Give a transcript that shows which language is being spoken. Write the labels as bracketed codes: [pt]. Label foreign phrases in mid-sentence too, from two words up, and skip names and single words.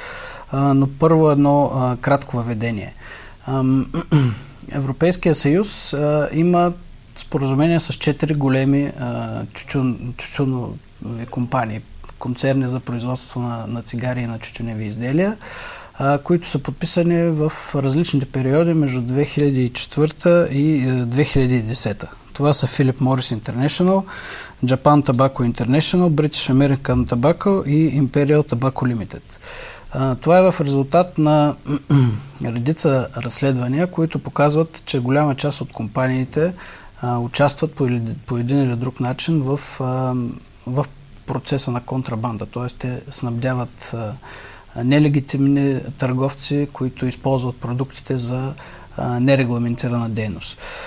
[bg] Но първо едно кратко въведение. Европейския съюз има споразумение с 4 големи тютюнови компании, концерни за производство на цигари и на тютюневи изделия, които са подписани в различните периоди между 2004 и 2010. Това са Philip Morris International, Japan Tobacco International, British American Tobacco и Imperial Tobacco Limited. Това е в резултат на редица разследвания, които показват, че голяма част от компаниите участват по един или друг начин в процеса на контрабанда. Т.е. те снабдяват нелегитимни търговци, които използват продуктите за нерегламентирана дейност.